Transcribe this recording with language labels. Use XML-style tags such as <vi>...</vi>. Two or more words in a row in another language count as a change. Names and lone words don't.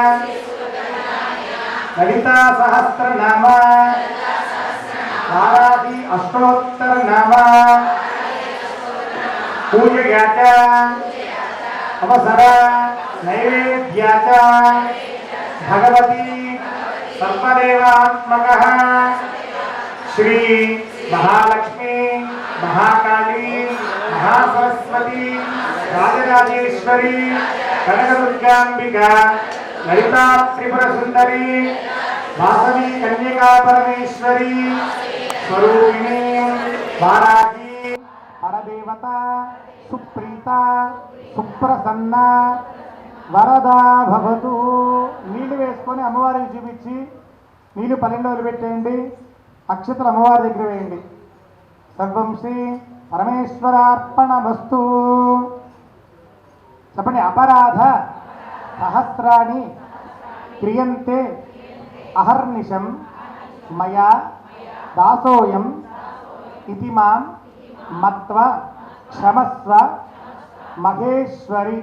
<sa>లలితా సహస్రనామ వారాహి అష్టోత్తర నామ పూజయా చ అవసర నైవేద్యా చ భగవతి సర్వదేవాత్మకః శ్రీ మహాలక్ష్మి महाकाली महासरस्वती राजराजेश्वरी कनकदुर्गांबिका ललिता त्रिपुर सुंदरी वासवी कन्यका परमेश्वरी स्वरूपिणी वाराही परदेवता सुप्रीता सुप्रसन्न वरदा भवतु।</sa> <te>నీళ్లు వేసుకొని అమ్మవారికి చూపించి నీళ్లు 12 రోజులు పెట్టేయండి. అక్షతలు అమ్మవారి దగ్గర వేయండి.</te> <sa>సర్వం శ్రీ పరమేశ్వరార్పణమస్తు.</sa> <te>చెప్పండి.</te> <sa>అపరాధ సహస్రాణి క్రియంతే అహర్నిశం మయా దాసోయం ఇతి మాం మత్వ క్షమస్వ మహేశ్వరి.</sa>